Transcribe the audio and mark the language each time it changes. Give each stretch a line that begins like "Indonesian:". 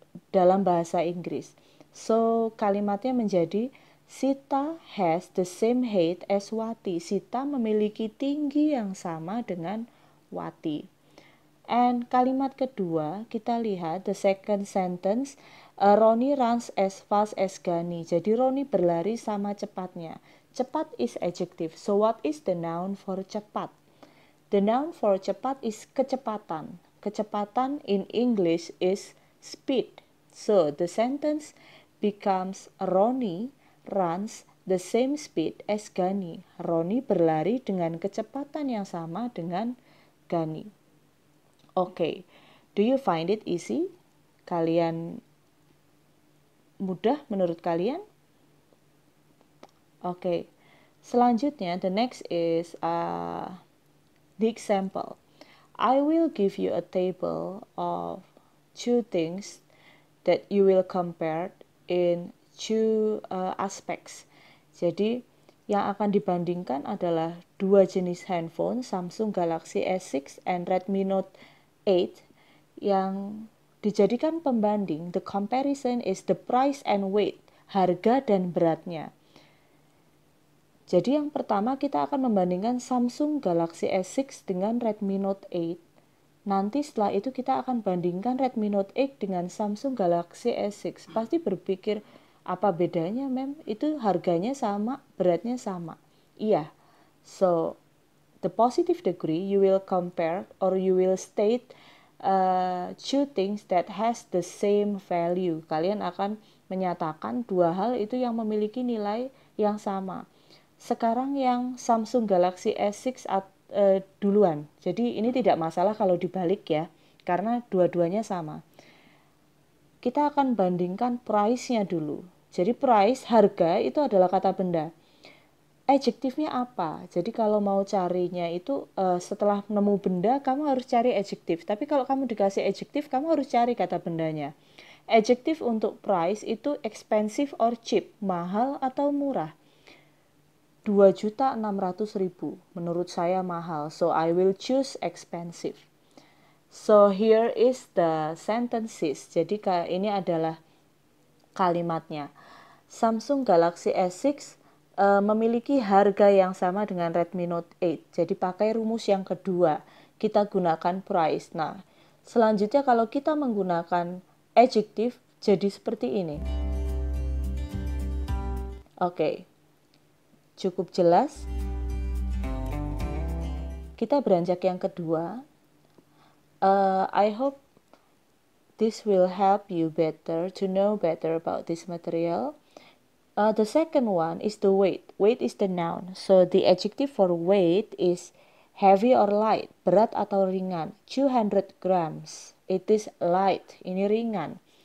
Indonesian: dalam bahasa Inggris.
English: So,
Indonesian: kalimatnya menjadi
English: Sita has the same height as Wati.
Indonesian: Sita memiliki tinggi yang sama dengan Wati.
English: And
Indonesian: kalimat kedua, kita lihat
English: the second sentence, Roni runs as fast as Gani.
Indonesian: Jadi Roni berlari sama cepatnya.
English: Cepat is adjective. So what is the noun for cepat? The noun for cepat is kecepatan. Kecepatan in English is speed. So the sentence becomes Roni runs the same speed as Gani.
Indonesian: Roni berlari dengan kecepatan yang sama dengan Gani.
English: Okay, do you find it easy?
Indonesian: Kalian mudah menurut kalian?
English: Okay,
Indonesian: selanjutnya
English: the next is the example. I will give you a table of two things that you will compare in two aspects.
Indonesian: Jadi yang akan dibandingkan adalah dua jenis handphone, Samsung Galaxy S6 and Redmi Note 8, yang dijadikan pembanding.
English: The comparison is the price and weight,
Indonesian: harga dan beratnya. Jadi yang pertama kita akan membandingkan Samsung Galaxy S6 dengan Redmi Note 8. Nanti setelah itu kita akan bandingkan Redmi Note 8 dengan Samsung Galaxy S6. Pasti berpikir, apa bedanya mem? Itu harganya sama, beratnya sama. Iya.
English: So, the positive degree you will compare or you will state two things that has the same value.
Indonesian: Kalian akan menyatakan dua hal itu yang memiliki nilai yang sama. Sekarang yang Samsung Galaxy S6 duluan. Jadi ini tidak masalah kalau dibalik ya, karena dua-duanya sama. Kita akan bandingkan price-nya dulu. Jadi price, harga itu adalah kata benda. Adjektifnya apa? Jadi kalau mau carinya itu setelah nemu benda, kamu harus cari adjektif. Tapi kalau kamu dikasih adjektif, kamu harus cari kata bendanya. Adjektif untuk price itu
English: expensive or cheap,
Indonesian: mahal atau murah.
English: 2.600.000
Indonesian: menurut saya mahal,
English: so I will choose expensive. So here is the sentences.
Indonesian: Jadi ini adalah kalimatnya. Samsung Galaxy S6 memiliki harga yang sama dengan Redmi Note 8. Jadi pakai rumus yang kedua, kita gunakan price. Nah, selanjutnya kalau kita menggunakan adjective jadi seperti ini. Oke. Cukup jelas? Kita beranjak yang kedua.
English: I hope this will help you better to know better about this material. The second one is the weight. Weight is the noun. So the adjective for weight is heavy or light,
Indonesian: berat atau ringan.
English: 200 grams. It is light.
Indonesian: Ini ringan.